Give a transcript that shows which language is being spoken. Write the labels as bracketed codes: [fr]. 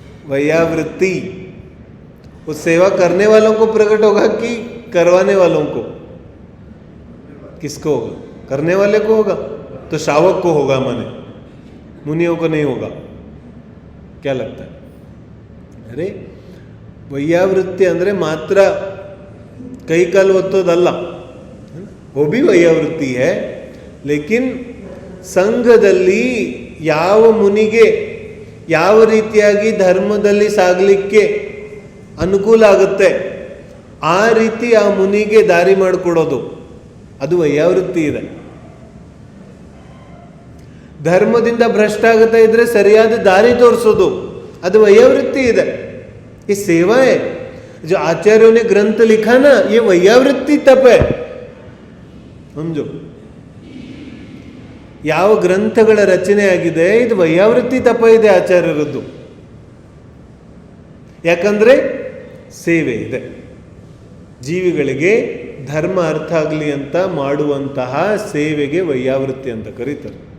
[hi] वैयावृत्ति वो सेवा करने वालों को प्रकट होगा कि करवाने वालों को? किसको होगा? करने वाले को होगा. तो श्रावक को होगा, माने मुनियों को नहीं होगा. क्या लगता है? अरे [kn] वैयावृत्ति ಅಂದ್ರೆ ಮಾತ್ರ ಕೈ ಕಾಲು ಒತ್ತೋದಲ್ಲ, [hi] वो भी वैयावृत्ति है. लेकिन [kn] ಸಂಘದಲ್ಲಿ ಯಾವ ಮುನಿಗೆ ಯಾವ ರೀತಿಯಾಗಿ ಧರ್ಮದಲ್ಲಿ ಸಾಗಲಿಕ್ಕೆ ಅನುಕೂಲ ಆಗುತ್ತೆ ಆ ರೀತಿ ಆ ಮುನಿಗೆ ದಾರಿ ಮಾಡಿಕೊಡೋದು, ಅದು ವೈಯಾವೃತ್ತಿ ಇದೆ. ಧರ್ಮದಿಂದ ಭ್ರಷ್ಟ ಆಗುತ್ತಾ ಇದ್ರೆ ಸರಿಯಾದ ದಾರಿ ತೋರಿಸೋದು, ಅದು ವೈಯಾವೃತ್ತಿ ಇದೆ. [hi] ये सेवा है. जो आचार्यों ने ग्रंथ लिखा ना, ये वैयावृत्ति तप है, समझो. [kn] ಯಾವ ಗ್ರಂಥಗಳ ರಚನೆ ಆಗಿದೆ ಇದು ವೈಯಾವೃತ್ತಿ ತಪ ಇದೆ ಆಚಾರ್ಯರದ್ದು. ಯಾಕಂದ್ರೆ ಸೇವೆ ಇದೆ, ಜೀವಿಗಳಿಗೆ ಧರ್ಮ ಅರ್ಥ ಆಗಲಿ ಅಂತ ಮಾಡುವಂತಹ ಸೇವೆಗೆ ವೈಯಾವೃತ್ತಿ ಅಂತ ಕರೀತಾರೆ.